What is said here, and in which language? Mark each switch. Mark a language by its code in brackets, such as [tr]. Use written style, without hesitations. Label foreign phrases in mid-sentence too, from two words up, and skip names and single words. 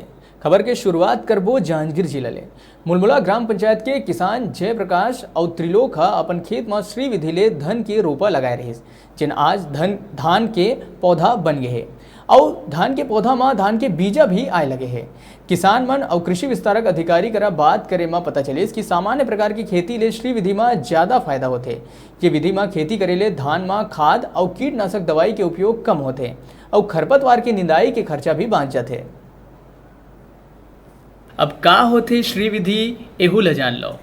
[hne] खबर के शुरुआत करबो जांजगीर जिला ले। मुलमुला ग्राम पंचायत के किसान जयप्रकाश और त्रिलोक अपन खेत में श्री विधि ले धन के रोपा लगाए रहे, जिन आज धान के पौधा बन गए है और धान के पौधा में धान के बीजा भी आए लगे हैं। किसान मन और कृषि विस्तारक अधिकारी करा बात करे में पता चले कि सामान्य प्रकार की खेती ले श्री विधि में ज्यादा फायदा होते। ये विधि में खेती करे ले धान में खाद और कीटनाशक दवाई के उपयोग कम होते और खरपतवार की निंदाई के खर्चा भी बाँच जाते। अब का होते श्री विधि एहू ल जान लो।